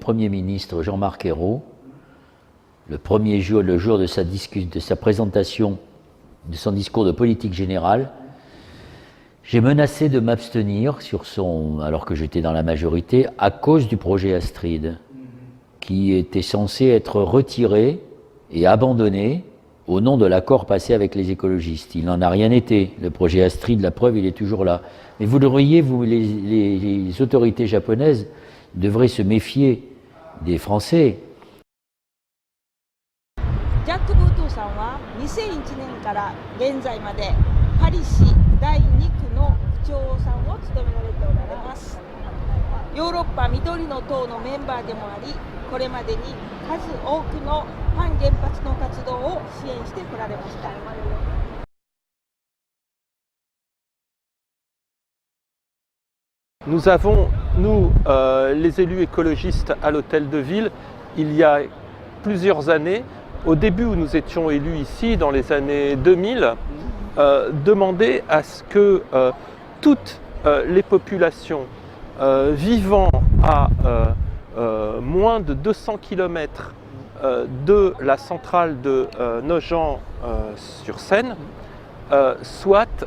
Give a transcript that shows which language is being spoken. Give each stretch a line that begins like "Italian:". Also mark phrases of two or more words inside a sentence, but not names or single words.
French: Premier ministre Jean-Marc Ayrault, le jour de sa présentation, de son discours de politique générale, j'ai menacé de m'abstenir alors que j'étais dans la majorité, à cause du projet Astrid, qui était censé être retiré et abandonné au nom de l'accord passé avec les écologistes. Il n'en a rien été. Le projet Astrid, la preuve, il est toujours là. Mais vous le voyez, les autorités japonaises devraient se méfier des Français.
Japanese: ジャック・ブートゥーさんは2001年から現在までパリ市第2区の区長さんを務められておられます。ヨーロッパ緑の党のメンバーでもあり、これまでに数多くの反原発の活動を支援してこられました。
French: Nous avons, les élus écologistes à l'Hôtel de Ville, il y a plusieurs années, au début où nous étions élus ici, dans les années 2000, demandé à ce que toutes les populations vivant à moins de 200 km de la centrale de Nogent-sur-Seine soient